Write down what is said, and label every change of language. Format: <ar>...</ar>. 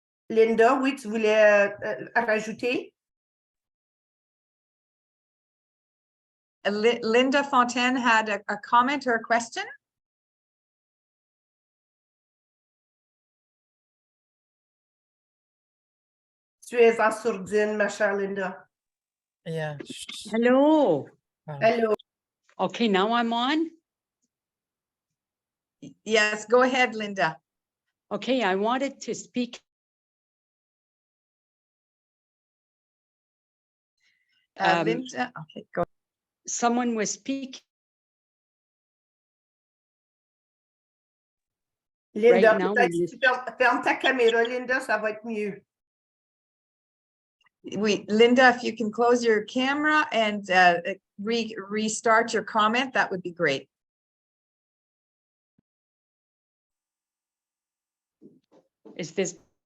<fr>Linda, oui, tu voulais rajouter?</fr> <en>Linda Fontaine had a comment or a question.</en> <fr>Tu es en sourdine, ma chère Linda.</fr> <en>Yeah. Hello. Hello. Okay, now I'm on. Yes, go ahead, Linda. Okay, I wanted to speak. Linda, okay, go. Someone was speaking. Linda, Right now,</en> <fr>peut-être si tu fermes ta caméra, Linda, ça va être mieux.</fr> <en>Linda, if you can close your camera and restart your comment, that would be great. Is this?</en>